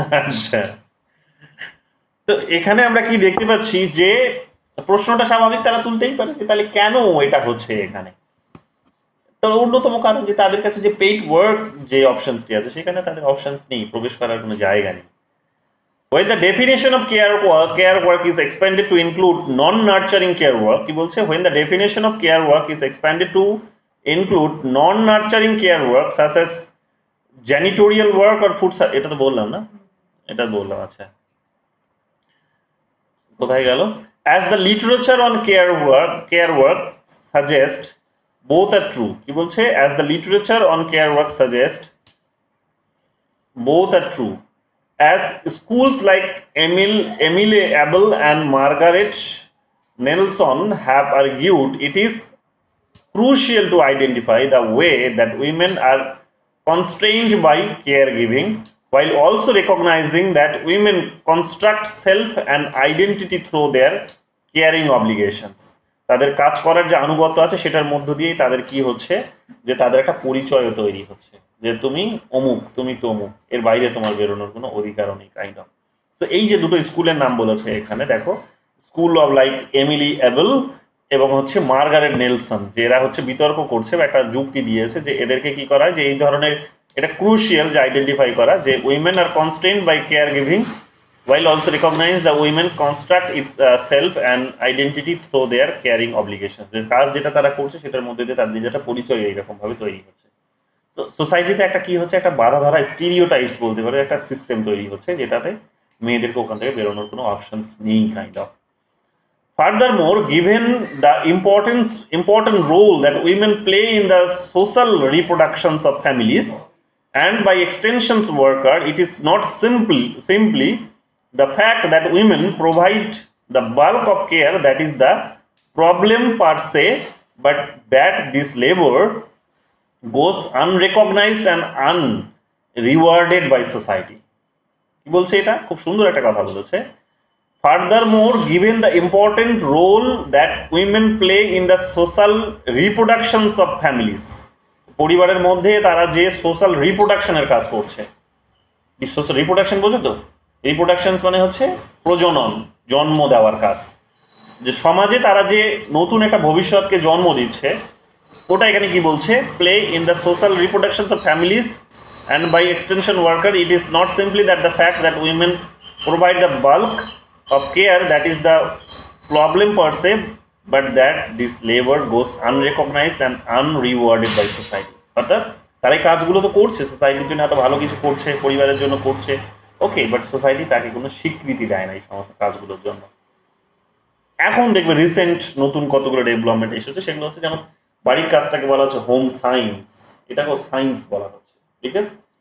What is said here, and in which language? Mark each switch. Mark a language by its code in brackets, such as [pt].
[bn] আচ্ছা, তো এখানে আমরা কি দেখতে পাচ্ছি যে প্রশ্নটা স্বাভাবিক তারা তুলতেই পারে যে তাহলে কেন এটা হচ্ছে এখানে। তো অন্যতম কারণ যে তাদের কাছে যে পেইড ওয়ার্ক যে অপশনসটি আছে সেখানে তাদের অপশনস নেই, প্রবেশ করার কোনো জায়গা নেই। [en] When the definition of care work is expanded to include non-nurturing care work, [bn] কি বলছে? [en] When the definition of care work is expanded to include non-nurturing care work such as janitorial work or food, [bn] এটা তো বললাম না, এটা বললাম। আচ্ছা, কোথায় গেল? [en] As the literature on care work suggest both are true, [bn] কি বলছে? [en] As the literature on care work suggest both are true. As schools like Emily Abel and Margaret Nelson have argued, it is crucial to identify the way that women are constrained by caregiving, while also recognizing that women construct self and identity through their caring obligations. [bn] তাদের কাজ করার যে আনুগত্য আছে সেটার মধ্য দিয়েই তাদের কি হচ্ছে যে তাদের একটা পরিচয় তৈরি হচ্ছে যে তুমি অমুক, তুমি তমুক, এর বাইরে তোমার বেরোনোর কোনো অধিকারও নেই, কাইন্ড অফ। তো এই যে দুটো স্কুলের নাম বলেছে এখানে দেখো, school of like Emily Abel এবং হচ্ছে মার্গারেট নেলসন, যে এরা হচ্ছে বিতর্ক করছে বা একটা যুক্তি দিয়েছে যে এদেরকে কি করা হয় যে এই ধরনের এটা ক্রুশিয়াল যে আইডেন্টিফাই করা যে [en] Women are constrained by care giving while also recognize the women construct its self and identity through their caring obligations. [bn] যে কাজ যেটা তারা করছে সেটার মধ্যে দিয়ে তাদের নিজের একটা পরিচয় এইরকম ভাবে তৈরি হচ্ছে। সোসাইটিতে একটা কি হচ্ছে, একটা বাধা ধরা স্টিরিওটাইপস বলতে পারে একটা সিস্টেম তৈরি হচ্ছে যেটাতে মেয়েদেরকে ওখান থেকে বেরোনোর কোনো অপশনস নেই kind of. [en] Furthermore, given the important role that women play in the social reproductions of families and by extensions worker, it is not simply the fact that women provide the bulk of care that is the problem per se, but that this labor goes unrecognized and unrewarded by society. [bn] কি বলছে এটা? খুব সুন্দর একটা কথা বলেছে। [en] Furthermore, given the important role that women play in the social reproductions of families, [bn] পরিবারের মধ্যে তারা যে সোশ্যাল রিপ্রোডাকশনের কাজ করছে, সোশ্যাল রিপ্রোডাকশন বোঝো তো? রিপ্রোডাকশন মানে হচ্ছে প্রজনন, জন্ম দেওয়ার কাজ, যে সমাজে তারা যে নতুন একটা ভবিষ্যৎকে জন্ম দিচ্ছে, ওটা এখানে কি বলছে? [en] Play in the social reproductions of families and by extension worker, it is not simply that the fact that women provide the bulk of care that is the problem per se, but that this labor goes unrecognized and unrewarded by society. [bn] অর্থাৎ তারা এই কাজগুলো তো করছে, সোসাইটির জন্য এত ভালো কিছু করছে, পরিবারের জন্য করছে, ওকে, বাট সোসাইটি তাকে কোনো স্বীকৃতি দেয় না এই সমস্ত কাজগুলোর জন্য। এখন দেখবে রিসেন্ট নতুন কতগুলো ডেভেলপমেন্ট এসেছে, সেগুলো হচ্ছে যেমন বাড়ির কাজটাকে বলা হচ্ছে হোম সায়েন্স, এটাকেও সায়েন্স বলা হচ্ছে, ঠিক আছে?